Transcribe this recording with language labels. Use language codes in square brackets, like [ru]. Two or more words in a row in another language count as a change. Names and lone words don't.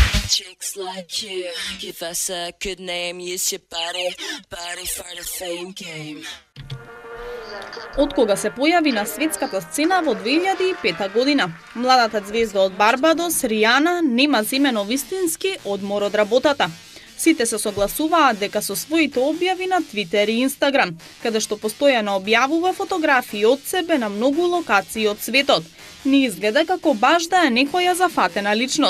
[en] Chicks like you, give us a good name, use your body for the fame game. [mk] Од кога се појави на светската сцена во 2005 година, младата звезда од Барбадос, Ријана, нема земено вистински одмор од работата. Сите се согласуваат дека со своите објави на Твитер и Инстаграм, каде што постојано објавува фотографии од себе на многу локации од светот, не изгледа како баш да е некоја зафатена личност.